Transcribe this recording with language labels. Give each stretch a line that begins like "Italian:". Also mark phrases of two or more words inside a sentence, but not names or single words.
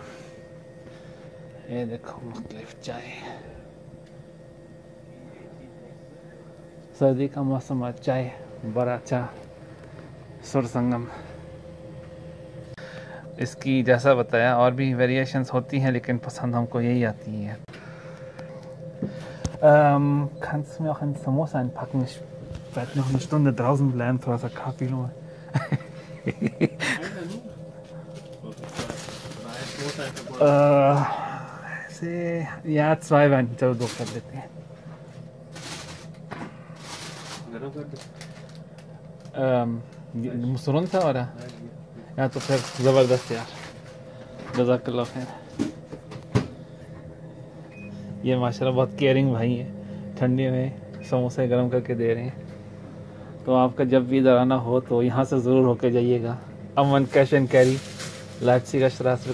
Hindi: ये देखो मुख्तलिफ चाय, सर्दी का मौसम, आज चाय बड़ा अच्छा सुर संगम। इसकी जैसा बताया और भी वेरिएशंस होती हैं, लेकिन पसंद हमको यही आती हैं।
German: Kannst du mir auch ein Samosa einpacken? Ich werde noch eine Stunde draußen bleiben,
Hindi: थोड़ा सा खा पी लूँ। या 2 werden, चलो 2 कर लेते हैं।
German: musst du runter oder? Ja,
Hindi: तो फिर ज़बरदस्त यार,
Arabic: جزاك الله خير.
Hindi: ये माशाल्लाह बहुत केयरिंग भाई है, ठंडी में समोसे गर्म करके दे रहे हैं। तो आपका जब भी इधर आना हो तो यहाँ से ज़रूर होके जाइएगा। अमन कैश एंड कैरी, लाइप्ज़िग का स्ट्रासे।